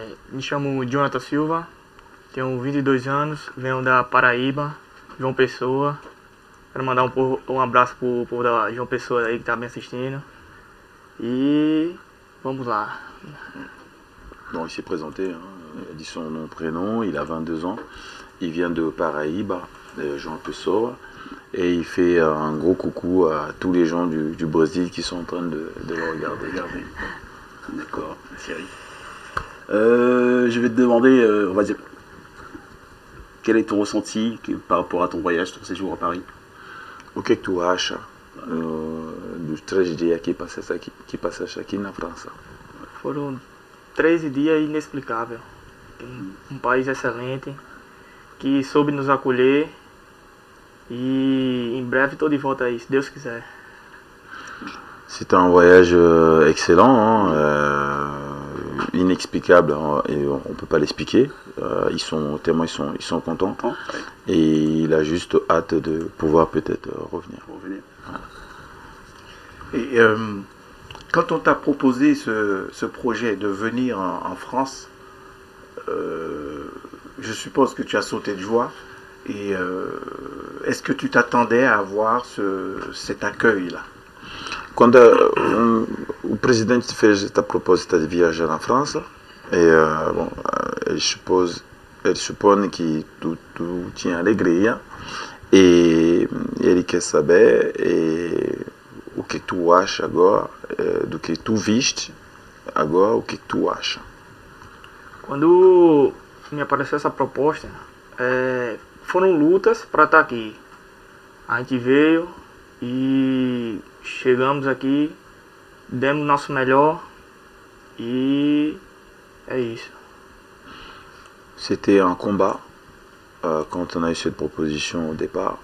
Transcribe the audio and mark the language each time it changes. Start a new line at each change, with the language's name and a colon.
Portuguese: Me chamo Jonathan Silva, tenho 22 anos, venho da Paraíba, João Pessoa. Quero mandar um abraço pro povo da João Pessoa aí que tá me assistindo. E vamos lá.
French: Donc, il s'est présenté, hein. Il a dit son nom, prénom, il a 22 ans, il vient de Paraíba, João Pessoa, et il fait un gros coucou à tous les gens du Brésil qui sont en train de le regarder. D'accord, Thierry. Je vais te demander, on va dire, quel est ton ressenti par rapport à ton voyage, ton séjour à Paris?
Portuguese: O que tu acha dos 3 dias que passaste aqui na França? Foram 13 dias inexplicáveis. Um país excelente, que soube nos acolher, e em breve estou de volta aí, se Deus quiser.
French: C'était un voyage excellent, hein, inexplicable, hein, et on ne peut pas l'expliquer. Ils sont contents et il a juste hâte de pouvoir peut-être revenir. Et quand on t'a proposé ce projet de venir en France, je suppose que tu as sauté de joie. Et est-ce que tu t'attendais à avoir cet accueil-là?
Portuguese: Quando o presidente fez esta proposta de viajar na França, bom, ele supõe que tu tinha alegria e ele quer saber o que tu acha agora, do que tu viste agora, o que tu acha. Quando me apareceu essa proposta, foram lutas para estar aqui. A gente veio e chegamos aqui, demos o nosso melhor e é isso.
French: C'était un combat quand on a eu cette proposition au départ.